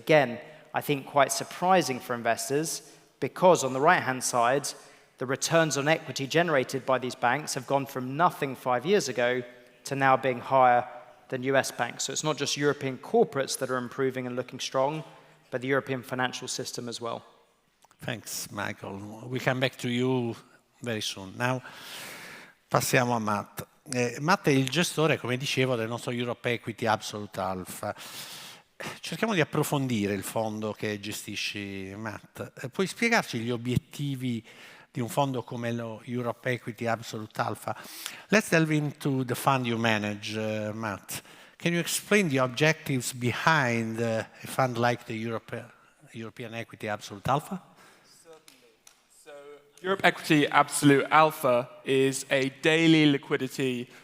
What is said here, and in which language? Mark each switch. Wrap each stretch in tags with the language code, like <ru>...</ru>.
<en>Again, I think quite surprising for investors because on the right-hand side, the returns on equity generated by these banks have gone from nothing 5 years ago to now being higher than US banks. So it's not just European corporates that are improving and looking strong, but the European financial system as well. Thanks, Michael. We come back to you very soon. Now,</en> <it>passiamo a Matt. Matt è il gestore, come dicevo, del nostro Europe Equity Absolute Alpha. Cerchiamo di approfondire il fondo che gestisci, Matt. Puoi spiegarci gli obiettivi di un fondo come lo Europe Equity Absolute Alpha?</it> <en>Let's delve into the fund you manage, Matt. Can you explain the objectives behind a fund like the European Equity Absolute Alpha? Europe Equity Absolute Alpha is a daily liquidity</en>